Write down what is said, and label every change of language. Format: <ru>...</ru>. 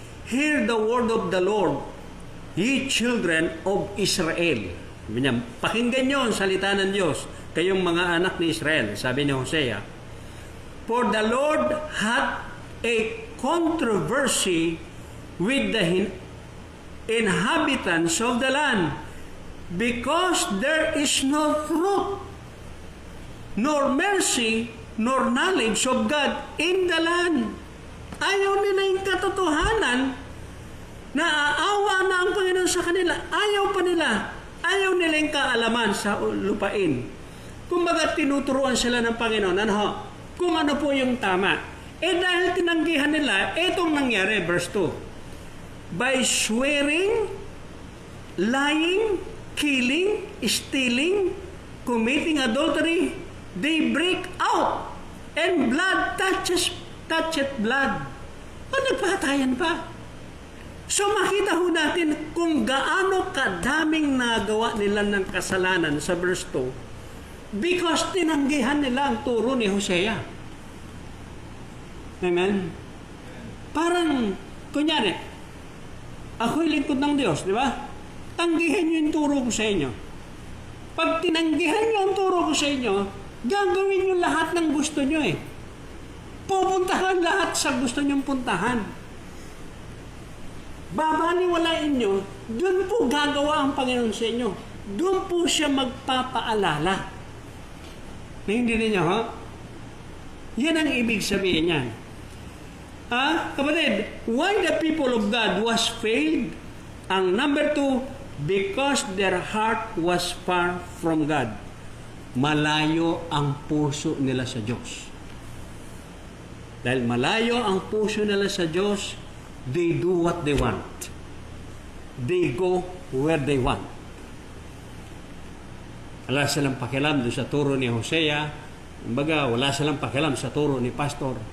<en>Hear the word of the Lord, ye children of Israel.</en> <tl>Pakinggan nyo ang salita ng Diyos, kayong mga anak ni Israel, sabi ni Hosea.</tl> <en>For the Lord hath a controversy with the inhabitants of the land, because there is no truth, nor mercy, nor knowledge of God in the land.</en> <tl>Ayaw nila yung katotohanan na aawa na ang Panginoon sa kanila. Ayaw pa nila. Ayaw nila yung kaalaman sa lupain. Kumbaga tinuturuan sila ng Panginoon kung ano po yung tama. Dahil tinanggihan nila, etong nangyari, verse 2.</tl> <en>By swearing, lying, killing, stealing, committing adultery, they break out, and blood toucheth blood.</en> <tl>Nagpatayan pa. So makita ho natin kung gaano kadaming nagawa nila ng kasalanan sa verse 2 because tinanggihan nila ang turo ni Hosea. Amen? Parang, kunyari, ako'y lingkod ng Diyos, di ba? Tanggihan niyo yung turo ko sa inyo. Pag tinanggihan niyo ang turo ko sa inyo, gagawin niyo lahat ng gusto niyo eh. Pupuntahan lahat sa gusto niyong puntahan. Babaniwalain niyo, doon po gagawa ang Panginoon sa inyo. Doon po siya magpapaalala. Naintindihan niyo, ha? Yan ang ibig sabihin niyan.</tl> <en>Kapatid, why the people of God was failed? Ang number 2, because their heart was far from God.</en> <tl>Malayo ang puso nila sa Diyos. Dahil malayo ang puso nila sa Diyos,</tl> <en>they do what they want. They go where they want.</en> <tl>Wala silang pakialam doon sa turo ni Hosea. Kumbaga, wala silang pakialam sa turo ni Pastor.</tl>